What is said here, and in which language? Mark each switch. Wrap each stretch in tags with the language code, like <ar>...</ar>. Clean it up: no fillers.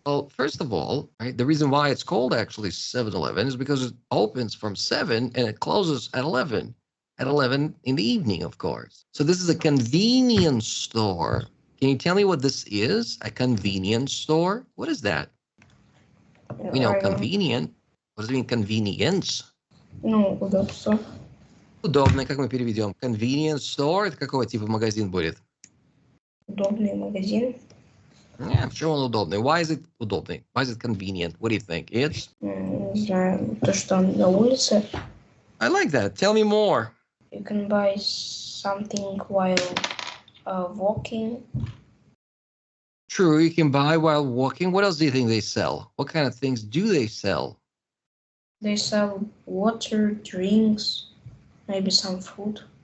<en>Well, first of all, right, the reason why it's called actually 7-Eleven is because it opens from 7 and it closes at 11. At 11 in the evening, of course. So this is a convenience store. Can you tell me what this is? A convenience store? What is that? We know convenient. What does it mean, convenience?</en> <ru>Ну, удобство. Удобно, как мы переведем? Convenience store, это какого типа магазин будет? Удобный магазин.</ru> <en>Yeah, sure,</en> <ru>он удобный.</ru> <en>Why is it удобный? Why is it convenient? What do you think? It's?</en> <ru>Не знаю, то, что он на улице.</ru> <en>I like that. Tell me more. You can buy something while walking. True, you can buy while walking. What else do you think they sell? What kind of things do they sell? They sell water, drinks, maybe some food.</en>